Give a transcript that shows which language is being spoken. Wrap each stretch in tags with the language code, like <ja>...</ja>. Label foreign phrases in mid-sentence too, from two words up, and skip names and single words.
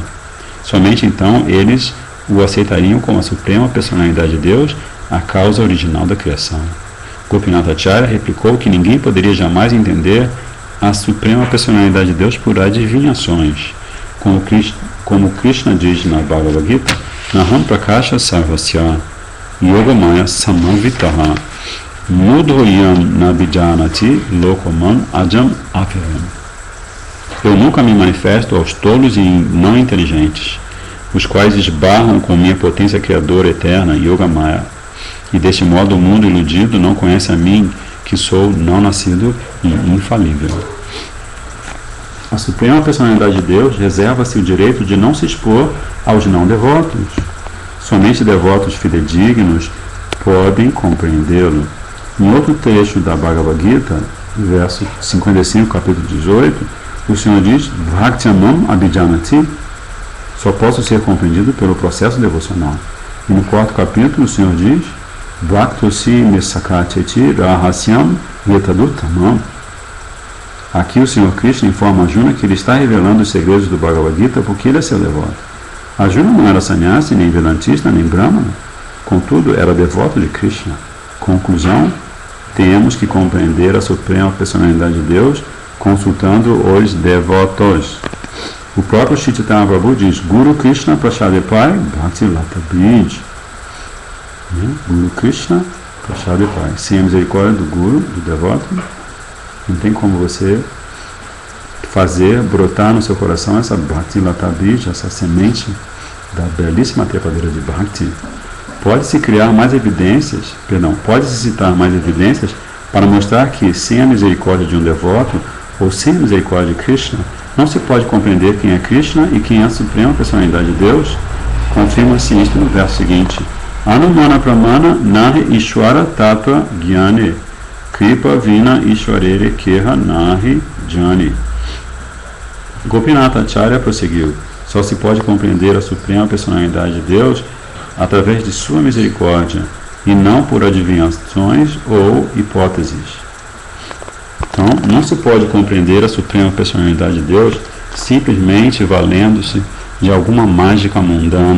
<pt>Somente então eles o aceitariam como a suprema personalidade de Deus, a causa original da criação. Gopinath Acharya replicou que ninguém poderia jamais entender a suprema personalidade de Deus por adivinhações. Como Krishna diz na Bhagavad Gita,</pt> <sa>नाहं प्रकाशः सर्वस्य योगमायासमावृतः मूढोऽयं नाभिजानाति लोको माम् अजम् अव्ययम्.</sa> <pt>Eu nunca me manifesto aos tolos e não inteligentes, os quais esbarram com minha potência criadora eterna, Yogamaya, e deste modo o mundo iludido não conhece a mim, que sou não nascido e infalível. A Suprema Personalidade de Deus reserva-se o direito de não se expor aos não devotos. Somente devotos fidedignos podem compreendê-lo. Em outro trecho da Bhagavad Gita, verso 55, capítulo 18, o Senhor diz:</pt> <sa>भक्त्या माम् अभिजानाति,</sa> <pt>só posso ser compreendido pelo processo devocional. E no quarto capítulo, o Senhor diz:</pt> <sa>भक्तोऽसि मे सखा चेति रहस्यं ह्येतद् उत्तमम्.</sa> <pt>Aqui o Senhor Krishna informa Arjuna que ele está revelando os segredos do Bhagavad Gita porque ele é seu devoto. Arjuna não era sannyasi, nem vedantista, nem brahmana. Contudo, era devoto de Krishna. Conclusão: temos que compreender a suprema personalidade de Deus consultando os devotos. O próprio Chaitanya Prabhu diz:</pt> <bn>গুরু কৃষ্ণ প্রসাদে পায় ভক্তিলতা বীজ. গুরু কৃষ্ণ প্রসাদে পায়.</bn> <pt>Sem a misericórdia do Guru, do devoto, não tem como você fazer brotar no seu coração essa</pt> <bn>ভক্তি লতা বীজ,</bn> <pt>essa semente da belíssima trepadeira de Bhakti. Pode-se criar mais evidências, pode-se citar mais evidências para mostrar que, sem a misericórdia de um devoto, ou sem a misericórdia de Krishna, não se pode compreender quem é Krishna e quem é a Suprema Personalidade de Deus. Confirma-se isto no verso seguinte:</pt> <bn>অনুমান প্রমাণ নাহি ঈশ্বরতত্ত্ব জ্ঞানে কৃপা বিনা ঈশ্বরেরে কেহ নাহি জানে.</bn> <pt>Gopinatha Acharya prosseguiu: só se pode compreender a Suprema Personalidade de Deus através de sua misericórdia e não por adivinhações ou hipóteses. Então, não se pode compreender a Suprema Personalidade de Deus simplesmente valendo-se de alguma mágica mundana.</pt>